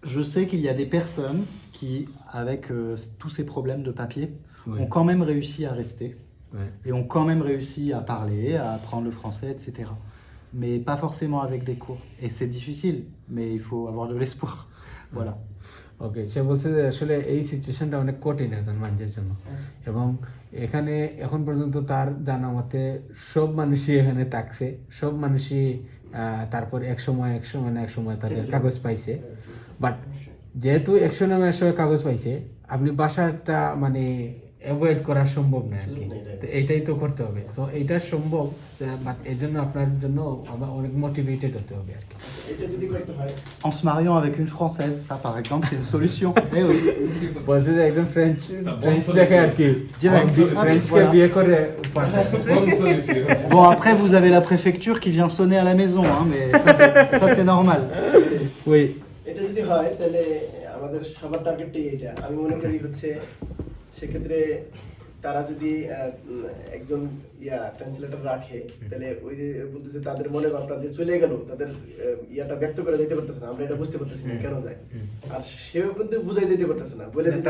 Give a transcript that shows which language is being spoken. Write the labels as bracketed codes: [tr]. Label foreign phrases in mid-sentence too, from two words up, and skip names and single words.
[fr] je sais qu'il y a des personnes qui, avec tous ces problèmes de papier, Oui. ont quand même réussi à rester Ouais. et ont quand même réussi à parler, à apprendre le français, etc. Mais pas forcément avec des cours. Et c'est difficile, mais il faut avoir de l'espoir. Voilà. [bn] ওকে, সে বলছে যে আসলে এই সিচুয়েশনটা অনেক কঠিন একজন মানুষের জন্য এবং এখানে এখন পর্যন্ত তার জানা মতে সব মানুষই এখানে থাকছে, সব মানুষই তারপর এক সময় না এক সময় তাদের কাগজ পাইছে। বাট যেহেতু 100 নামে 100 কাগজ পাইছে, আপনি বাসাটা মানে অ্যাভয়েড করা সম্ভব না আর কি, তো এইটাই তো করতে হবে। তো এইটা সম্ভব, বাট এর জন্য আপনার জন্য আবার অনেক মোটিভেটেড হতে হবে আর কি। এটা যদি করতে হয় [fr] En se mariant avec une Française, ça par exemple, c'est une solution. Eh oui. [bn] বলছে যে একদম ফ্রেঞ্চ দেখে আর কি, [fr] Direct. [bn] ফ্রেঞ্চকে [fr] Voilà. [bn] বিয়ে করে পাঠায়। [fr] Bonne solution. Bon, après, vous avez la préfecture qui vient sonner à la maison, hein, mais ça, c'est normal. [bn] ওই এটা যদি হয় তাহলে আমাদের সবার টার্গেটটাই এটা। আমি মনে করি হচ্ছে সেক্ষেত্রে তারা যদি একজন ট্রান্সলেটর রাখে, তাহলে ওই যে বলতেছে তাদের মনে ভাবটা যে চলে গেল, তাদের ইয়াটা ব্যক্ত করে যেতে পারতেছে না, আমরা এটা বুঝতে পারতেছি না কেন যায়, আর সেও কিন্তু বুঝাই যেতে পারতেছে না, বলে দিতে